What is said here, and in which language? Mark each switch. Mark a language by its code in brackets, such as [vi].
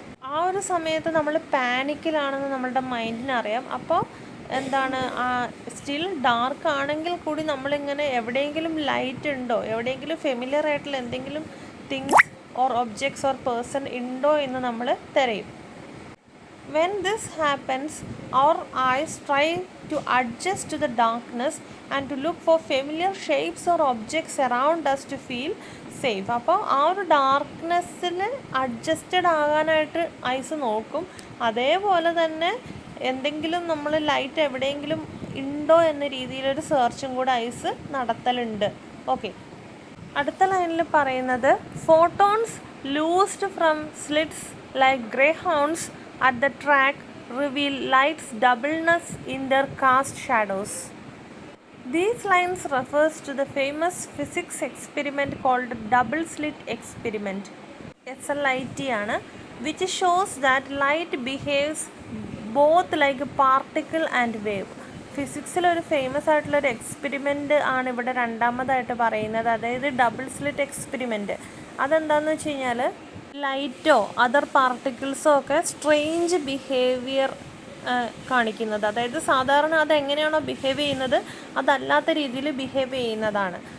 [ml] ആ ഒരു സമയത്ത് നമ്മൾ പാനിക്കിലാണെന്ന് നമ്മളുടെ മൈൻഡിന് അറിയാം. അപ്പോൾ എന്താണ്, സ്റ്റിൽ ഡാർക്ക് ആണെങ്കിൽ കൂടി നമ്മളിങ്ങനെ എവിടെയെങ്കിലും ലൈറ്റ് ഉണ്ടോ, എവിടെയെങ്കിലും ഫെമിലിയർ ആയിട്ടുള്ള എന്തെങ്കിലും [en] things or objects or person [ml] ഉണ്ടോ എന്ന് നമ്മൾ തിരയും. [en] When this happens, our eyes try to adjust to the darkness and to look for familiar shapes or objects around us to feel safe. [ml] അപ്പോൾ ആ ഒരു ഡാർക്ക്നെസ്സിൽ അഡ്ജസ്റ്റഡ് ആകാനായിട്ട് ഐസ് നോക്കും. അതേപോലെ തന്നെ എന്തെങ്കിലും നമ്മൾ ലൈറ്റ് എവിടെയെങ്കിലും ഉണ്ടോ എന്ന രീതിയിലൊരു സെർച്ചും കൂടെ ഐസ് നടത്തലുണ്ട്. ഓക്കെ, അടുത്ത ലൈനിൽ പറയുന്നത് [en] Photons loosed from slits like greyhounds at the track reveal light's doubleness in their cast shadows. These lines refers to the famous physics experiment called double slit experiment, SLIT ആണ്, which shows that light behaves both like a particle and wave. [ml] ഫിസിക്സിൽ ഒരു famous ആയിട്ടുള്ളൊരു experiment ആണ് ഇവിടെ രണ്ടാമതായിട്ട് പറയുന്നത്, അതായത് double slit experiment. അതെന്താണെന്ന് വെച്ച് കഴിഞ്ഞാൽ ലൈറ്റോ അതർ പാർട്ടിക്കിൾസോ ഒക്കെ സ്ട്രേഞ്ച് ബിഹേവിയർ കാണിക്കുന്നത്, അതായത് സാധാരണ അതെങ്ങനെയാണോ ബിഹേവ് ചെയ്യുന്നത് അതല്ലാത്ത രീതിയിൽ ബിഹേവ് ചെയ്യുന്നതാണ്.